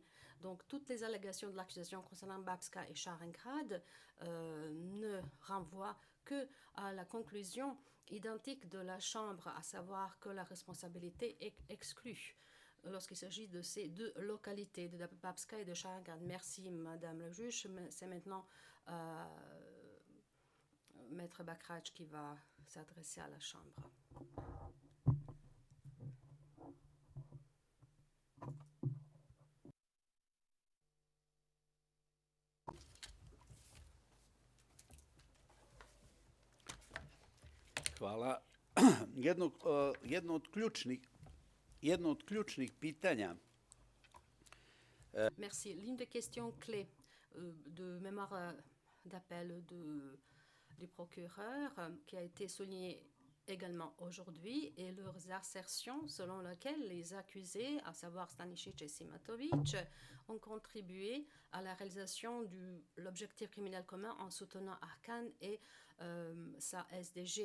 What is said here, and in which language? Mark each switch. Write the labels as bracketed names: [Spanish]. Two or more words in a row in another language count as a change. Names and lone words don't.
[French] Donc, toutes les allégations de l'accusation concernant Babska et Stalingrad ne renvoient que à la conclusion identique de la Chambre, à savoir que la responsabilité est exclue lorsqu'il s'agit de ces deux localités, de Babska et de Stalingrad. Merci, Madame la juge. C'est maintenant Maître Bakrach qui va s'adresser à la Chambre. [Serbian] Hvala. Jedno od ključnih pitanja. [French] Merci. L'une des questions clés de mémoire d'appel du procureur qui a été soulignée également aujourd'hui est leurs assertions selon lesquelles les accusés, à savoir Stanisic et Simatovic, ont contribué à la réalisation de l'objectif criminel commun en soutenant Arkan et sa SDG.